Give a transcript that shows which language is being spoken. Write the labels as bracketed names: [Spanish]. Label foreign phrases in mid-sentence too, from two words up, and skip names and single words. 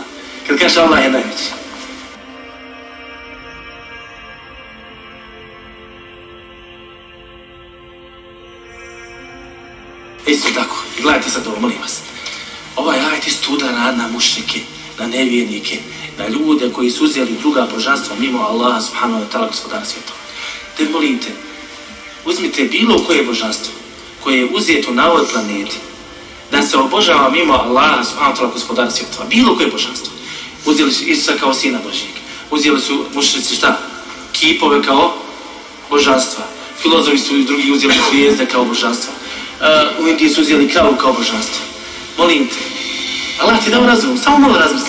[Bosnian] Kad kažeš Allah je najveći. Isto tako, i gledajte sad ovo, molim vas. Ovaj ajet isto udara na mušrike, na nevjernike, na ljude koji su uzeli druga božanstva mimo Allaha [Arabic] سبحانه وتعالى, [Bosnian] gospodara svjetova. Te molim te, uzmite bilo koje božanstvo koje je uzeto na ovoj planeti, da se obožava mimo Allaha [Arabic] سبحانه وتعالى, [Bosnian] gospodara svjetova. Bilo koje božanstvo. Uzeli su Isusa kao sina Božjeg. Uzeli su mušrici šta? Kipove kao božanstva. Filozofi su i drugi uzeli zvijezde kao božanstva. U Indiji su uzeli kravu kao božanstvo. Molim te, Allah ti dao razum, samo malo razmisli.